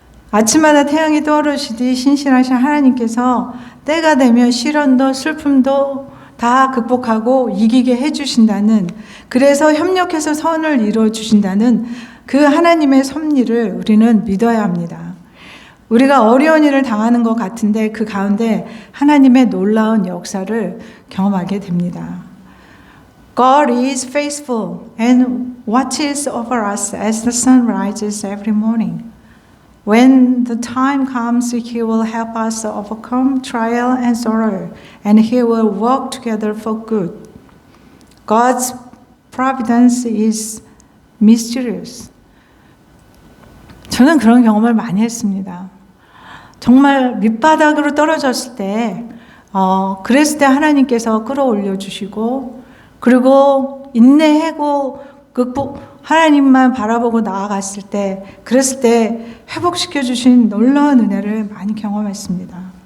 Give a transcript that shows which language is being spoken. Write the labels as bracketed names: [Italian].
[Korean] 아침마다 태양이 떠오르시듯이 신실하신 하나님께서 때가 되면 시련도 슬픔도 다 극복하고 이기게 해주신다는, 그래서 협력해서 선을 이루어 주신다는 그 하나님의 섭리를 우리는 믿어야 합니다. 우리가 어려운 일을 당하는 것 같은데 그 가운데 하나님의 놀라운 역사를 경험하게 됩니다. [English] God is faithful and watches over us as the sun rises every morning. When the time comes, He will help us overcome trial and sorrow, and He will work together for good. God's providence is mysterious. [Korean] 저는 그런 경험을 많이 했습니다. 정말 밑바닥으로 떨어졌을 때, 그랬을 때 하나님께서 끌어올려 주시고, 그리고 인내하고 하나님만 바라보고 나아갔을 때, 그랬을 때 회복시켜 주신 놀라운 은혜를 많이 경험했습니다.